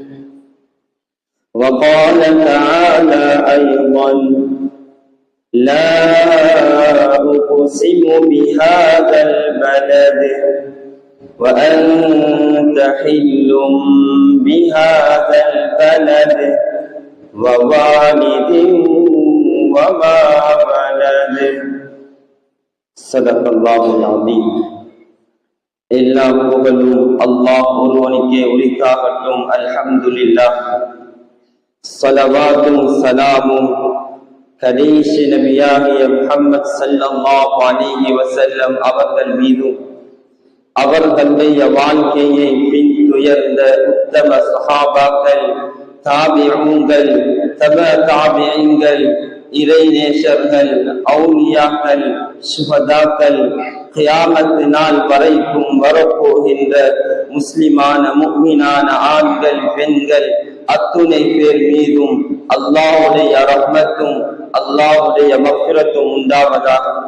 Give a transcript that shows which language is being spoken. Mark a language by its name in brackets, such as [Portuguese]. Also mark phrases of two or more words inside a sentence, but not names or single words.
[Arabic] وقال تعالى أيضا: لا أقسم بهذا البلد وأنت حل بهذا البلد ووالد وما ولد. صدق الله العظيم. [Tamil] எல்லா புகழும் அல்லாஹ் ஒருவனுக்கே உரித்தாகட்டும். [Arabic] الحمد لله. [Tamil] ஸலவாத்தும் ஸலாமும் கடைசி நபியாகிய முஹம்மது [Arabic] صلى الله عليه وسلم [Tamil] அவர்கள் மீதும் அவர்களுடைய வாழ்க்கையை பின்துயர்ந்த உத்தம சஹாபாக்கள், தாபிஊன்கள், தப தாபிஈன்கள், இறைநேசர்கள், அவுலியாக்கள், சுஹதாக்கள், கியாமத் நாள் வரைக்கும் வரப்போகின்ற முஸ்லிமான முஃமினான ஆண்கள், பெண்கள் அத்துணை பேர் மீதும் அல்லாஹ்வுடைய ரஹ்மத்தும் அல்லாஹ்வுடைய மக்ஃபிரத்தும் உண்டாவதாக.